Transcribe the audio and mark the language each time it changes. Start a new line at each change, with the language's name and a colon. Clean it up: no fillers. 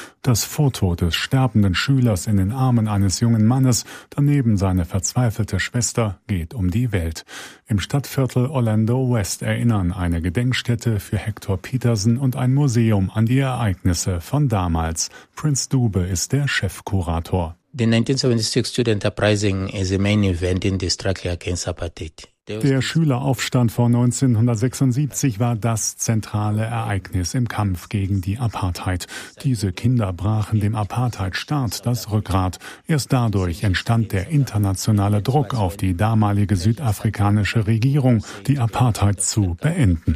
German: Das Foto des sterbenden Schülers in den Armen eines jungen Mannes, daneben seine verzweifelte Schwester, geht um die Welt. Im Stadtviertel Orlando West erinnern eine Gedenkstätte für Hector Petersen und ein Museum an die Ereignisse von damals. Prinz Dube ist der Chefkurator.
English: The 1976 Student Uprising is the main event in the struggle against apartheid.
German: Der Schüleraufstand von 1976 war das zentrale Ereignis im Kampf gegen die Apartheid. Diese Kinder brachen dem Apartheid-Staat das Rückgrat. Erst dadurch entstand der internationale Druck auf die damalige südafrikanische Regierung, die Apartheid zu beenden.